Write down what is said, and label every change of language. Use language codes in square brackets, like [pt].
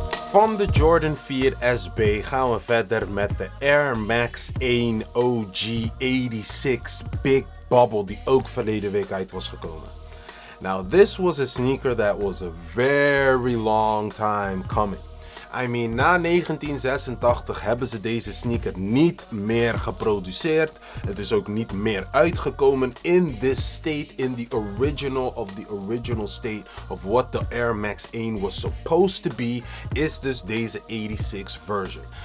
[nl] Van de Jordan 4 SB gaan we verder met de Air Max 1 OG 86 Big Bubble die ook verleden week uit was gekomen. [en] Now this was a sneaker that was a very long time coming. [nl] I mean, na 1986 hebben ze deze sneaker niet meer geproduceerd. Het is ook niet meer uitgekomen in [en] this state, in the original state of what the Air Max 1 was supposed to be, [nl] is dus deze [en] 86 version.